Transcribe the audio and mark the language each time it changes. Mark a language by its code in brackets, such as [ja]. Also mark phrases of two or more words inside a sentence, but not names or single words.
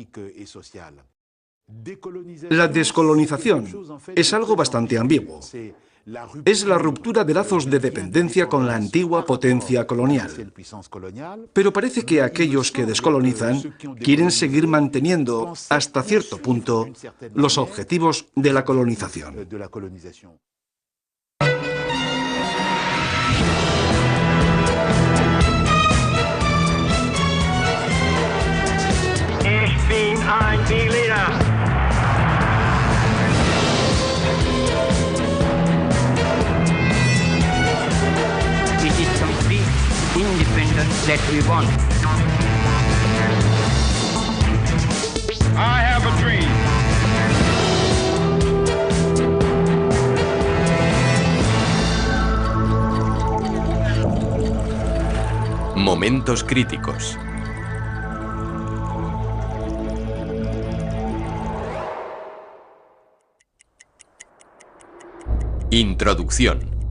[es] La descolonización es algo bastante ambiguo. Es la ruptura de lazos de dependencia con la antigua potencia colonial. Pero parece que aquellos que descolonizan quieren seguir manteniendo, hasta cierto punto, los objetivos de la colonización. [de] Ich bin ein Berliner. [en] It is complete independence that we want. I have a dream. [es] Momentos críticos. Introducción.